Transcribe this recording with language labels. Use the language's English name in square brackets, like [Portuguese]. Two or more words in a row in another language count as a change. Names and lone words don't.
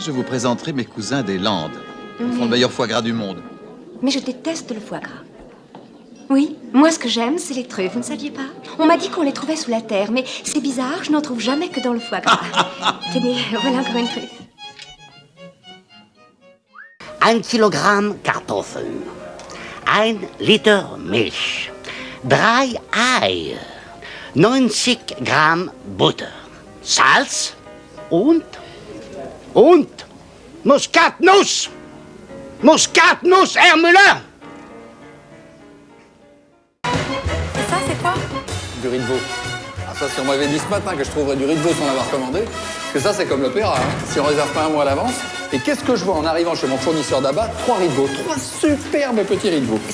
[French] Je vous présenterai mes cousins des Landes. Ils font le meilleur foie gras du monde. Mais je déteste le foie gras. Oui, moi ce que j'aime, c'est les truffes, vous ne saviez pas? On m'a dit qu'on les trouvait sous la terre, mais c'est bizarre, je n'en trouve jamais que dans le foie gras. Tenez, voilà encore une truffe. [German] 1 Kilogramm Kartoffeln, 1 Liter Milch, 3 Eier, 90 Gramm Butter, Salz und Muskatnuss. Muskatnuss, Herr Müller. [French] Et ça, c'est quoi? Du riz de veau. Ah, ça, si on m'avait dit ce matin que je trouverais du riz de veau sans l'avoir commandé, parce que ça, c'est comme l'opéra, hein. Si on réserve pas un mois à l'avance. Et qu'est-ce que je vois en arrivant chez mon fournisseur d'abat? 3 riz de veau, 3 superbes petits riz de veau.